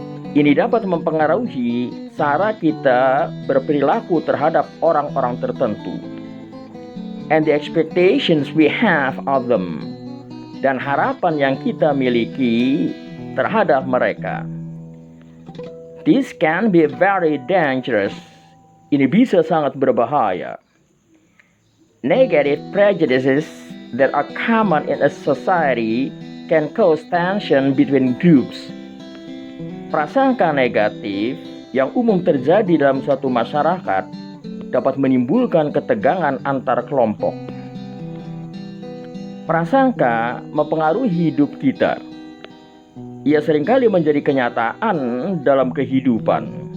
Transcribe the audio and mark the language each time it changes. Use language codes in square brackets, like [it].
[id] Ini dapat mempengaruhi cara kita berperilaku terhadap orang-orang tertentu, [en] and the expectations we have of them, [id] dan harapan yang kita miliki terhadap mereka. [en] This can be very dangerous. [id] Ini bisa sangat berbahaya. [en] Negative prejudices that are common in a society can cause tension between groups. [id] Prasangka negatif yang umum terjadi dalam suatu masyarakat dapat menimbulkan ketegangan antar kelompok. Prasangka mempengaruhi hidup kita. Ia seringkali menjadi kenyataan dalam kehidupan.